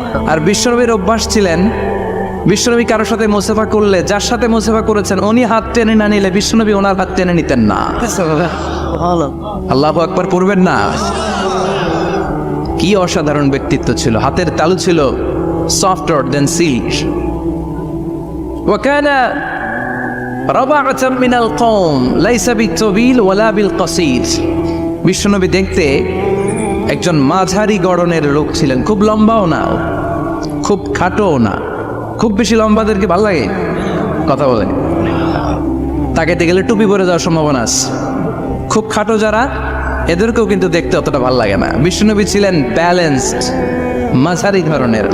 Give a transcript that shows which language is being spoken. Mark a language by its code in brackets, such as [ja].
[bn] আর বিশ্বনবীর অভ্যাস ছিলেন, বিশ্বনবী কারোর সাথে মুসাফা করলে, যার সাথে মুসাফা করেছেন উনি হাত টেনে না নিলে বিশ্বনবী ওনার হাত টেনে নিতেন না। আল্লাহু আকবার পড়বেন না? কি অসাধারণ ব্যক্তিত্ব ছিল, হাতের তালু ছিল [en] softer than silk. [ar] وكان ربعة من القوم ليس بالطويل ولا بالقصير. [bn] বিশ্বনবী দেখতে একজন মাঝারি গড়নের লোক ছিলেন, খুব লম্বাও না খুব খাটোও না। খুব বেশি লম্বাদেরকে ভালো লাগে কথা বলে, তাকাইতে গেলে টুপি পরে যাওয়ার সম্ভাবনা আছে। খুব খাটো যারা, এদেরকেও কিন্তু দেখতে অতটা ভালো লাগে না। বিশ্বনবী ছিলেন ব্যালেন্সড, মাঝারি ধরনের।